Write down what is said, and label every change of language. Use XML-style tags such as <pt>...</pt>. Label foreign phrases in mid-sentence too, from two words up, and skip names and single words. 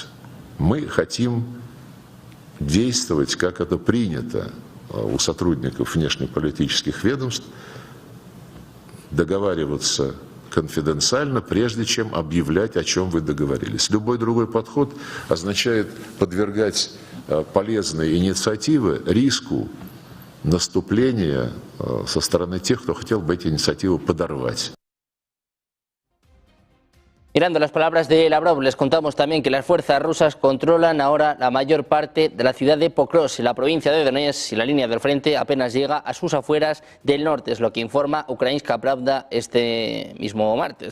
<ru>Мы хотим действовать, как это принято у сотрудников внешнеполитических ведомств, договариваться конфиденциально, прежде чем объявлять, о чем вы договорились. Любой другой подход означает подвергать полезные инициативы риску наступления со стороны тех, кто хотел бы эти инициативы подорвать.</ru> <es>Mirando las palabras de Lavrov, les contamos también que las fuerzas rusas controlan ahora la mayor parte de la ciudad de Pokrovsk, en la provincia de Donetsk, y la línea del frente apenas llega a sus afueras del norte, es lo que informa Ukrainska Pravda este mismo martes.</es>